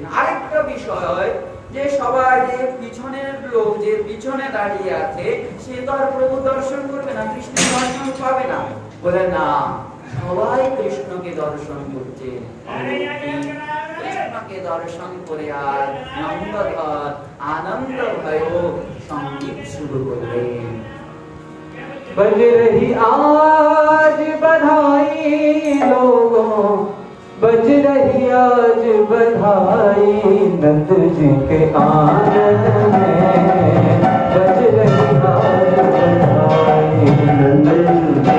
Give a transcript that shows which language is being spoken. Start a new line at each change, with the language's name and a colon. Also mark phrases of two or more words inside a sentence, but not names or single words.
Bangla: আরেকটা বিষয়, যে সবাই, যে পিছনের লোক যে পিছনে দাঁড়িয়ে আছে, সে তো আর প্রভু দর্শন করবে না, কৃষ্ণের দর্শন পাবে না। বলে না, সবাই কৃষ্ণকে দর্শন করছে। কৃষ্ণকে দর্শন করে আর নন্দধর আনন্দ ভয় সঙ্গীত শুরু করলেন।
Hindi: बज रही आज बधाई लोगों, बज रही आज बधाई नंद जी के आंगन में, बज रही आज बधाई नंद जी के